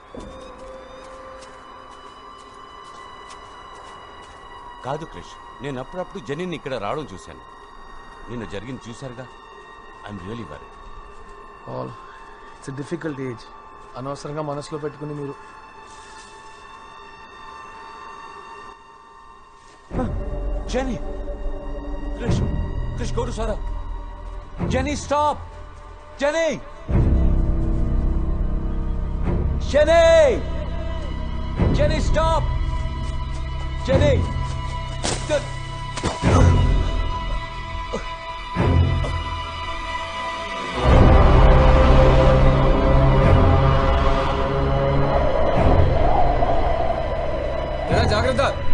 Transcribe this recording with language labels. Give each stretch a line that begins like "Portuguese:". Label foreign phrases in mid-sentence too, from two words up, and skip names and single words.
Telugu: కాదు క్రిష్, నేను అప్పుడప్పుడు జెనీని ఇక్కడ రావడం చూశాను. నిన్న జరిగింది చూశారుగా.
English: I'm really worry.
Telugu: పాల్,
English: it's difficult age.
Telugu: అనవసరంగా మనసులో పెట్టుకుని మీరు.
English: Jenny! Krish! Krish, go to Sarah! Jenny, stop! Jenny! Jenny! Jenny, stop! Jenny! Good.
Telugu: జాగ్రత్త.